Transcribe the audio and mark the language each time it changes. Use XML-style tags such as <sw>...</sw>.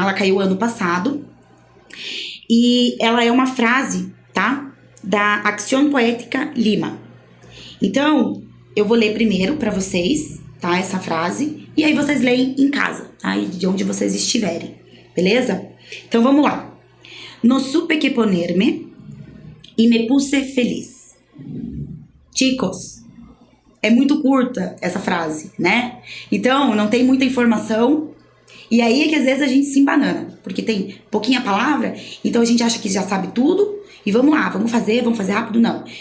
<pt>Ela caiu ano passado. E ela é uma frase, tá? Da Acción Poética Lima. Então, eu vou ler primeiro para vocês, tá? Essa frase. E aí vocês leem em casa, tá? E de onde vocês estiverem, beleza? Então, vamos lá.</pt> <es>No supe que ponerme y me puse feliz.</es> <pt>Chicos, é muito curta essa frase, né? Então, não tem muita informação. E aí é que às vezes a gente se embanana, porque tem pouquinha palavra, então a gente acha que já sabe tudo, e vamos lá, vamos fazer rápido, não.</pt>